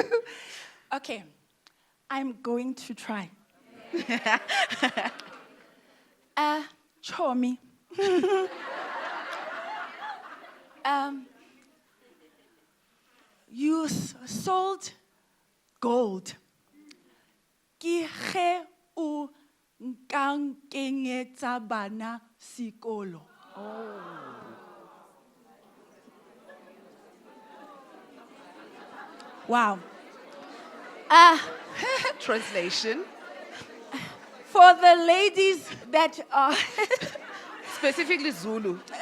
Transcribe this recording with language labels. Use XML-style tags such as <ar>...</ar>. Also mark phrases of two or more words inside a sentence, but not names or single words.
<en>Okay, I'm going to try. Chomi. You sold gold.</en> <nso>Ki ge o nka nkenyetsa bana sekolo.</nso> <en>Wow. Translation. For the ladies that are Specifically Zulu.</en>